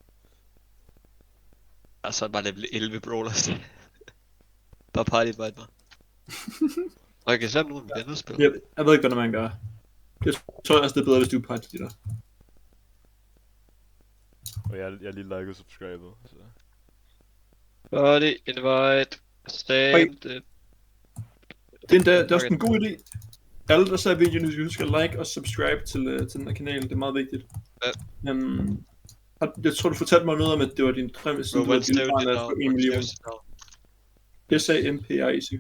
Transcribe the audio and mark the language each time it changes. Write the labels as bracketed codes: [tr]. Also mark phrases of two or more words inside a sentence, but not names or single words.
[da] Altså, bare [en] level 11 brawlers. [da] Bare [en] party invite [da] mig. Og jeg kan sammen nogen med andet spil. Jeg ved ikke, hvad man gør. Jeg tror også, det er bedre, hvis du er party der. Og jeg er lige liket og subscribet, så... [en] Party invite. Save it. [da] Det er også en god idé. Alle, der ser videoen, skal huske at like og subscribe til den her kanal. Det er meget vigtigt. Ja. Jeg tror, du fortalte mig noget om, at det var din drøm, siden du var bilbarn at få 1 million. S-A-M-P-R-I-C-H.